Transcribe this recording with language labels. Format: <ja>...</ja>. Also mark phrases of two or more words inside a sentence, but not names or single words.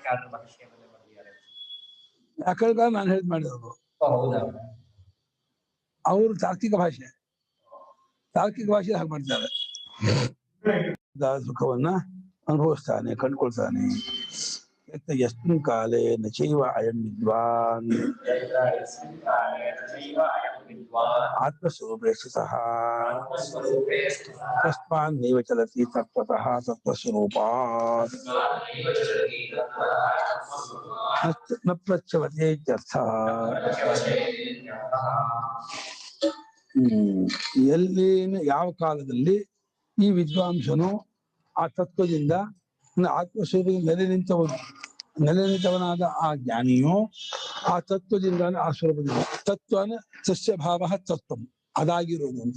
<kn>ಯಾಕಂದ್ರೆ ನಾನು ಹೇಳಿದ್ ಮಾಡಿರೋದು ಅವರು ತಾರ್ಕಿಕ ಭಾಷೆ ಹಾಗೆ ಮಾಡ್ತಾರೆ. ಸುಖವನ್ನ ಅನುಭವಿಸ್ತಾನೆ, ಕಂಡುಕೊಳ್ತಾನೆ.</kn> <sa>ಯಸ್ಮಿನ್ ಕಾಲೇ ನ ಚೈವ ಅಯಂ ವಿದ್ವಾನ್ ಆತ್ಮಸ್ವರೂಪೇ ಸ್ಥಿತಃ ತಸ್ಮಾನ್ ನೈವ ಚಲತಿ ತತ್ವತಃ ತತ್ವಸ್ವರೂಪಾತ್ ನ ಪ್ರಚ್ಯವತೆ ಇತ್ಯರ್ಥಃ.</sa> <kn>ಎಲ್ಲಿ ಯಾವ ಕಾಲದಲ್ಲಿ ಈ ವಿದ್ವಾಂಸನು ಆ ತತ್ವದಿಂದ ಆತ್ಮಸ್ವರೂಪದಿಂದ ನೆಲೆ ನಿಂತವನಾದ ಆ ಜ್ಞಾನಿಯು ಆ ತತ್ವದಿಂದ ಆ ಸ್ವರೂಪದಿಂದ,</kn> <sa>ತತ್ವನ ಸಸ್ಯ ಭಾವ</sa> <kn>ತತ್ವ ಅದಾಗಿರೋದು ಅಂತ.</kn>